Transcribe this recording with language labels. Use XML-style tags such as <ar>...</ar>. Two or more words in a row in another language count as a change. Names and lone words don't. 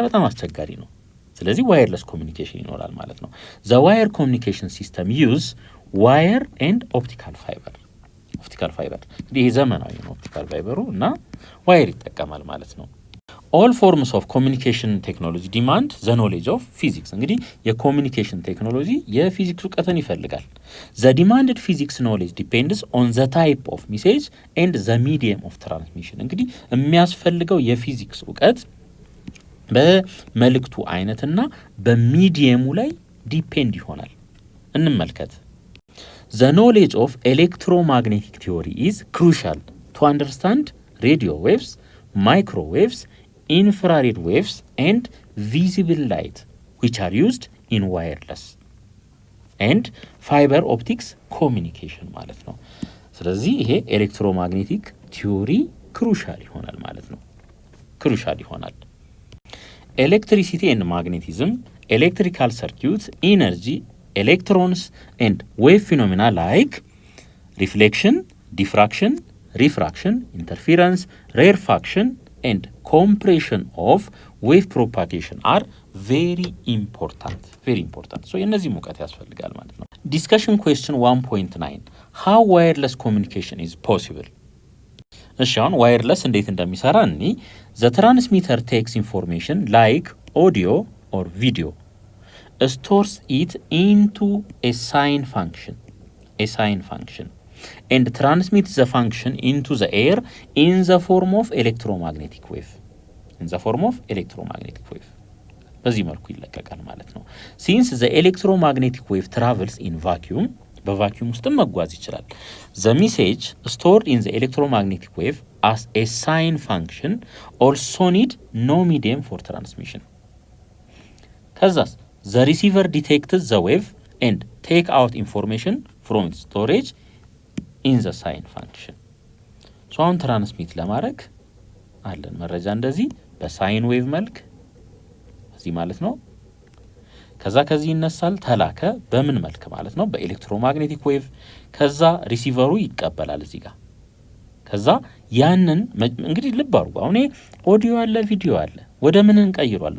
<am>በጣም አስቸጋሪ ነው። ስለዚህ</am> <en>wireless communication</en> <am>ይኖራል ማለት ነው።</am> <en>The wire communication system use wire and optical fiber። optical fiber</en> <am>እንግዲህ ይሄ ዘመናዊ ነው ኦፕቲካል ፋይበሩ እና ዋየር ይጠቀማል ማለት ነው።</am> <en>All forms of communication technology demand the knowledge of physics።</en> <am>እንግዲህ የኮሚኒኬሽን ቴክኖሎጂ የፊዚክስ እውቀትን ይፈልጋል።</am> <en>The demanded physics knowledge depends on the type of message and the medium of transmission።</en> <am>እንግዲህ የሚያስፈልገው የፊዚክስ እውቀት በመልእክቱ አይነትና በሚዲየሙ ላይ ዲፔንድ ይሆናል። እንመልከት።</am> <en>The knowledge of electromagnetic theory is crucial to understand radio waves, microwaves, infrared waves and visible light which are used in wireless and fiber optics communication</en> <am>ማለት ነው። ስለዚህ ይሄ</am> <en>electromagnetic theory crucial</en> <am>ይሆናል ማለት ነው። ክሩሻል ይሆናል።</am> <en>electricity and magnetism, electrical circuit, energy፣ electrons and wave phenomena like reflection, diffraction, refraction, interference, rarefaction and compression of wave propagation are very important. So</en> <am>እነዚህ ሙቀት ያስፈልጋል ማለት ነው።</am> <en>Discussion question 1.9 How wireless communication is possible?</en> <am>እሺ አሁን ዋየርለስ እንዴት እንደሚሰራ እኒ</am> <en>the transmitter takes information like audio or video, stores it into a sign function and transmits the function into the air in the form of electromagnetic wave.</en> <am>በዚህ መልኩ ይለቀቃል ማለት ነው።</am> <en>Since the electromagnetic wave travels in vacuum</en> <am>በቫኪዩም ውስጥም መጓዝ ይችላል።</am> <en>The message stored in the electromagnetic wave as a sine function also need no medium for transmission። ከዛስ the receiver detects the wave and take out information from storage in the sine function።</en> <am>ሶ አሁን ትራንስሚት ለማድረግ አለን መረጃ እንደዚህ በሳይን ዌቭ መልክ እዚህ ማለት ነው። ከዛ ከዚህ ይነሳል ተላከ በምን መልክ ማለት ነው በኤሌክትሮማግኔቲክ ዌቭ። ከዛ ሪሲቨሩ ይቀበላል እዚህ ጋር። ከዛ ያንን እንግዲህ ልብ አድርጉ አሁን ኦዲዮ አለ ቪዲዮ አለ ወደ ምን እንቀይሯለን?</am>